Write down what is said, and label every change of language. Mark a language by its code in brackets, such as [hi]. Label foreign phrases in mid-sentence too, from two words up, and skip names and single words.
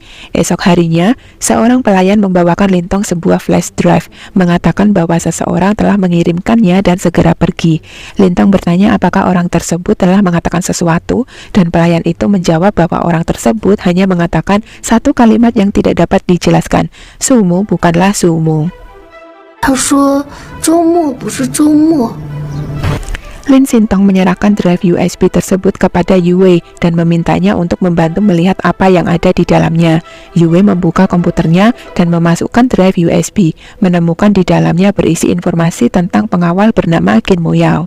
[id] Esok harinya, seorang pelayan membawakan Lintong sebuah [en] flash drive, [id] mengatakan bahwa seseorang telah mengirimkannya dan segera pergi. Lintong bertanya apakah orang tersebut telah mengatakan sesuatu, dan pelayan itu menjawab bahwa orang tersebut hanya mengatakan satu kalimat yang tidak dapat dijelaskan. Sumu bukanlah sumu. [zh] 他说周末不是周末。 [id] Lin Sintong menyerahkan drive USB tersebut kepada Yue dan memintanya untuk membantu melihat apa yang ada di dalamnya. Yue membuka komputernya dan memasukkan drive USB, menemukan di dalamnya berisi informasi tentang pengawal bernama Kim Mo-yao.